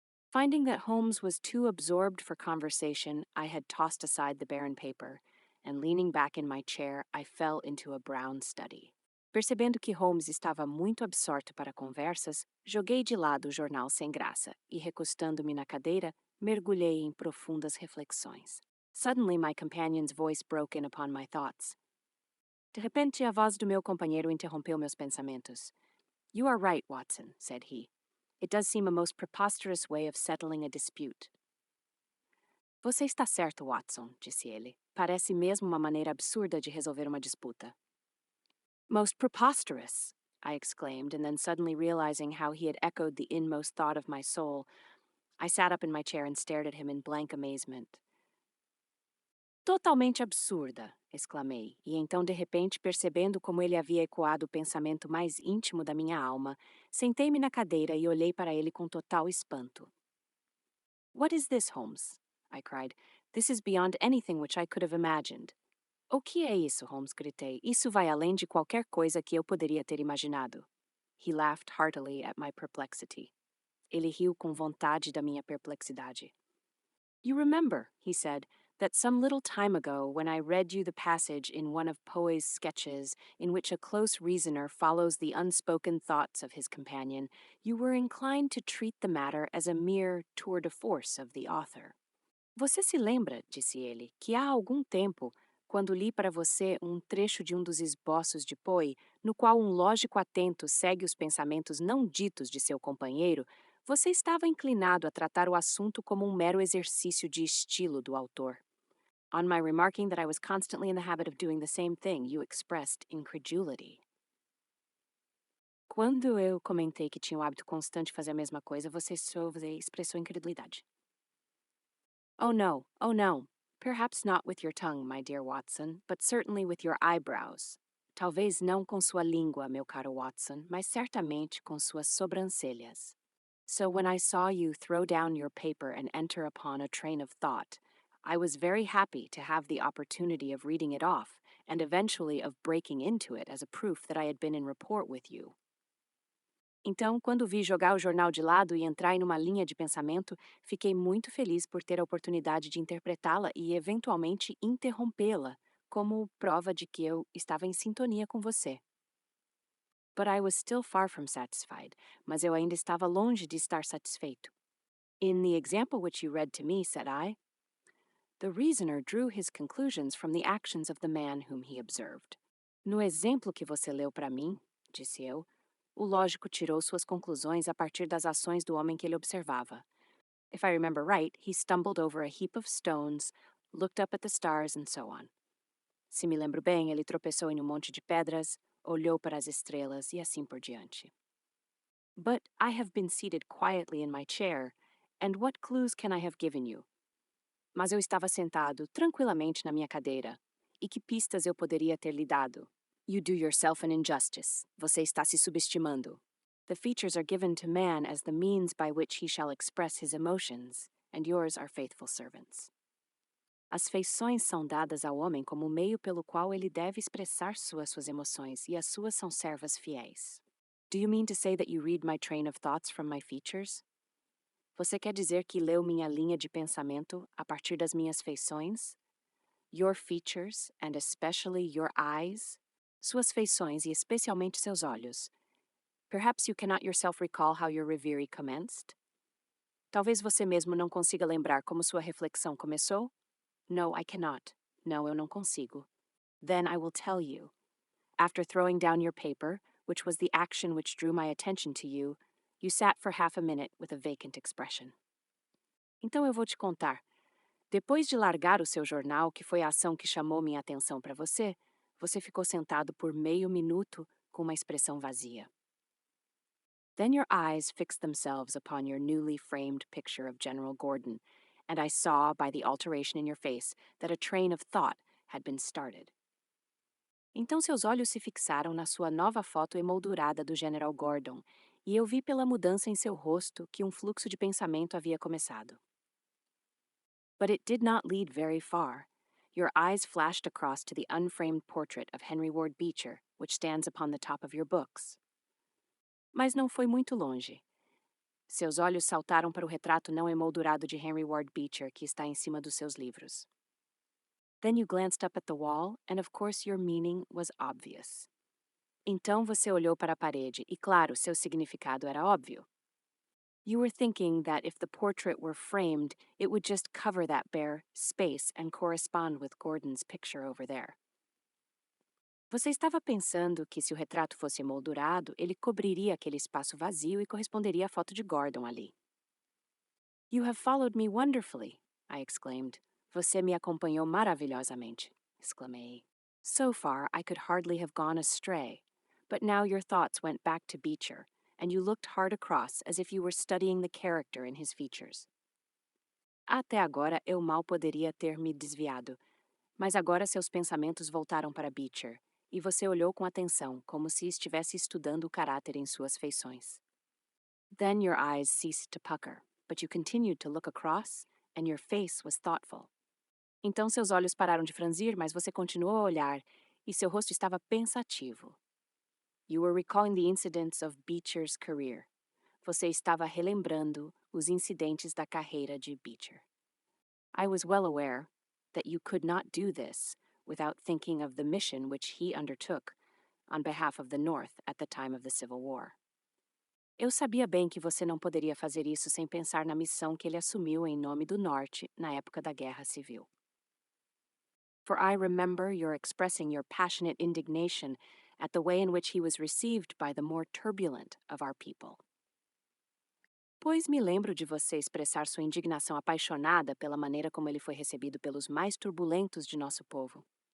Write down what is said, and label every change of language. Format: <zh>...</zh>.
<en>Finding that Holmes was too absorbed for conversation, I had tossed aside the barren paper, and leaning back in my chair, I fell into a brown study.</en> <pt>Percebendo que Holmes estava muito absorto para conversas, joguei de lado o jornal sem graça e, recostando-me na cadeira, mergulhei em profundas reflexões.</pt> <en>Suddenly my companion's voice broke in upon my thoughts.</en> <pt>De repente, a voz do meu companheiro interrompeu meus pensamentos.</pt> <en>"You are right, Watson," said he. "It does seem a most preposterous way of settling a dispute."</en> <pt>Você está certo, Watson, disse ele. Parece mesmo uma maneira absurda de resolver uma disputa.</pt> <en>Most preposterous, I exclaimed, and then suddenly realizing how he had echoed the inmost thought of my soul, I sat up in my chair and stared at him in blank amazement.</en> <pt>Totalmente absurda, exclamei, e então, de repente, percebendo como ele havia ecoado o pensamento mais íntimo da minha alma, sentei-me na cadeira e olhei para ele com total espanto.</pt> <en>What is this, Holmes? I cried. This is beyond anything which I could have imagined.</en> <pt>O que é isso, Holmes? Gritei. Isso vai além de qualquer coisa que eu poderia ter imaginado.</pt> <en>He laughed heartily at my perplexity.</en> <pt>Ele riu com vontade da minha perplexidade.</pt> <en>You remember, he said, that some little time ago, when I read you the passage in one of Poe's sketches in which a close reasoner follows the unspoken thoughts of his companion, you were inclined to treat the matter as a mere tour de force of the author.</en> <pt>Você se lembra, disse ele, que há algum tempo, quando li para você um trecho de um dos esboços de Poe, no qual um lógico atento segue os pensamentos não ditos de seu companheiro, você estava inclinado a tratar o assunto como um mero exercício de estilo do autor.</pt> <en>On my remarking that I was constantly in the habit of doing the same thing, you expressed incredulity.</en> <pt>Quando eu comentei que tinha o hábito constante de fazer a mesma coisa, você expressou incredulidade.</pt> <en>Oh no, oh no. Perhaps not with your tongue, my dear Watson, but certainly with your eyebrows.</en> <pt>Talvez não com sua língua, meu caro Watson, mas certamente com suas sobrancelhas.</pt> <en>So when I saw you throw down your paper and enter upon a train of thought, I was very happy to have the opportunity of reading it off, and eventually of breaking into it as a proof that I had been in rapport with you.</en> <pt>Então, quando vi jogar o jornal de lado e entrar em uma linha de pensamento, fiquei muito feliz por ter a oportunidade de interpretá-la e, eventualmente, interrompê-la, como prova de que eu estava em sintonia com você.</pt> <en>But I was still far from satisfied,</en> <pt>mas eu ainda estava longe de estar satisfeito.</pt> <en>In the example which you read to me, said I, the reasoner drew his conclusions from the actions of the man whom he observed.</en> <pt>No exemplo que você leu para mim, disse eu, o lógico tirou suas conclusões a partir das ações do homem que ele observava.</pt> <en>If I remember right, he stumbled over a heap of stones, looked up at the stars, and so on.</en> <pt>Se me lembro bem, ele tropeçou em um monte de pedras, olhou para as estrelas e assim por diante.</pt> <en>But I have been seated quietly in my chair, and what clues can I have given you?</en> <pt>Mas eu estava sentado tranquilamente na minha cadeira. E que pistas eu poderia ter lhe dado?</pt> <en>You do yourself an injustice.</en> <pt>Você está se subestimando.</pt> <en>The features are given to man as the means by which he shall express his emotions, and yours are faithful servants.</en> <pt>As feições são dadas ao homem como o meio pelo qual ele deve expressar suas emoções, e as suas são servas fiéis.</pt> <en>Do you mean to say that you read my train of thoughts from my features?</en> <pt>Você quer dizer que leu minha linha de pensamento a partir das minhas feições?</pt> <en>Your features, and especially your eyes?</en> <pt>Suas feições e especialmente seus olhos.</pt> <en>Perhaps you cannot yourself recall how your reverie commenced?</en> <pt>Talvez você mesmo não consiga lembrar como sua reflexão começou?</pt> <en>No, I cannot.</en> <pt>No, eu não consigo.</pt> <en>Then I will tell you. After throwing down your paper, which was the action which drew my attention to you, you sat for half a minute with a vacant expression.</en> <pt>Então eu vou te contar. Depois de largar o seu jornal, que foi a ação que chamou minha atenção para você, você ficou sentado por meio minuto com uma expressão vazia.</pt> <en>Then your eyes fixed themselves upon your newly framed picture of General Gordon, and I saw by the alteration in your face that a train of thought had been started.</en> <pt>Então seus olhos se fixaram na sua nova foto emoldurada do General Gordon, e eu vi pela mudança em seu rosto que um fluxo de pensamento havia começado.</pt> <en>But it did not lead very far. Your eyes flashed across to the unframed portrait of Henry Ward Beecher, which stands upon the top of your books.</en> <pt>Mas não foi muito longe. Seus olhos saltaram para o retrato não emoldurado de Henry Ward Beecher que está em cima dos seus livros.</pt> <en>Then you glanced up at the wall, and of course your meaning was obvious.</en> <pt>Então você olhou para a parede, e claro, seu significado era óbvio.</pt> <en>You were thinking that if the portrait were framed, it would just cover that bare space and correspond with Gordon's picture over there.</en> <pt>Você estava pensando que se o retrato fosse emoldurado, ele cobriria aquele espaço vazio e corresponderia à foto de Gordon ali.</pt> <en>You have followed me wonderfully. I exclaimed.</en> <pt>Você me acompanhou maravilhosamente, exclamei.</pt> <en>So far, I could hardly have gone astray. But now your thoughts went back to Beecher, and you looked hard across as if you were studying the character in his features.</en> <pt>Até agora eu mal poderia ter me desviado, mas agora seus pensamentos voltaram para Beecher, e você olhou com atenção, como se estivesse estudando o caráter em suas feições.</pt> <en>Then your eyes ceased to pucker, but you continued to look across, and your face was thoughtful.</en> <pt>Então seus olhos pararam de franzir, mas você continuou a olhar, e seu rosto estava pensativo.</pt> <en>You were recalling the incidents of Beecher's career.</en> <pt>Você estava relembrando os incidentes da carreira de Beecher.</pt> <en>I was well aware that you could not do this without thinking of the mission which he undertook on behalf of the North at the time of the Civil War.</en> <pt>Eu sabia bem que você não poderia fazer isso sem pensar na missão que ele assumiu em nome do Norte na época da Guerra Civil.</pt> <en>For I remember your expressing your passionate indignation at the way in which he was received by the more turbulent of our people.</en> <pt>Pois me lembro de você expressar sua indignação apaixonada pela maneira como ele foi recebido pelos mais turbulentos de nosso povo.</pt>